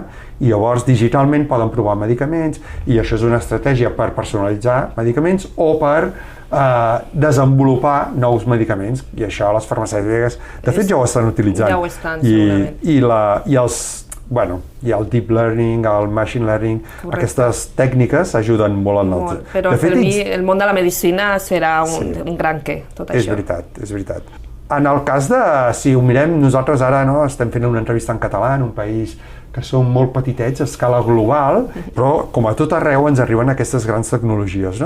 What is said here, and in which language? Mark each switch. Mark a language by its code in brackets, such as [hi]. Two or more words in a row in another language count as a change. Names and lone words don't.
[ca] I llavors digitalment poden provar medicaments i això és una estratègia per personalitzar medicaments o per desenvolupar nous medicaments, i això les farmacèutiques de fet ja ho estan utilitzant. Ja ho estan, segurament. I el [en] deep learning, [ca] el [en] machine learning, [ca] aquestes tècniques ajuden molt en el... Però per mi el món de la medicina serà un gran què, tot això. És veritat. En el cas de, si ho mirem, nosaltres ara estem fent una entrevista en català en un país que som molt petitets a escala global, però com a tot arreu ens arriben aquestes grans tecnologies, no?